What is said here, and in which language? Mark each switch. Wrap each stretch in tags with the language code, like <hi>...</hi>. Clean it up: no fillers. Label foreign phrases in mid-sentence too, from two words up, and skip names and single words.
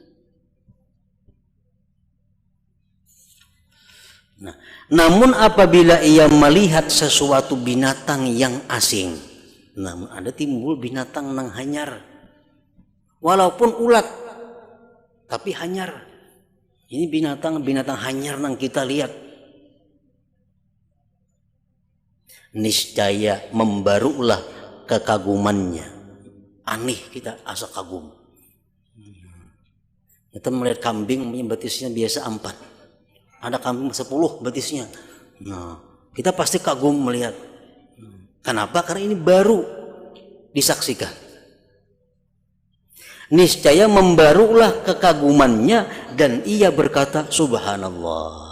<id>Nah, namun apabila ia melihat sesuatu binatang yang asing, namun ada timbul binatang</id> <bjn>nang hanyar,</bjn> <id>walaupun ulat, tapi hanyar.</id> <bjn>Ini binatang hanyar nang kita lihat.</bjn> <id>Niscaya membarulah kekagumannya.</id> <bjn>Aneh kita asa kagum.</bjn> <id>Kita melihat kambing betisnya biasa 4. Ada kambing 10 betisnya. Nah, kita pasti kagum melihat. Kenapa? Karena ini baru disaksikan. Niscaya membarulah kekagumannya dan ia berkata subhanallah.</id>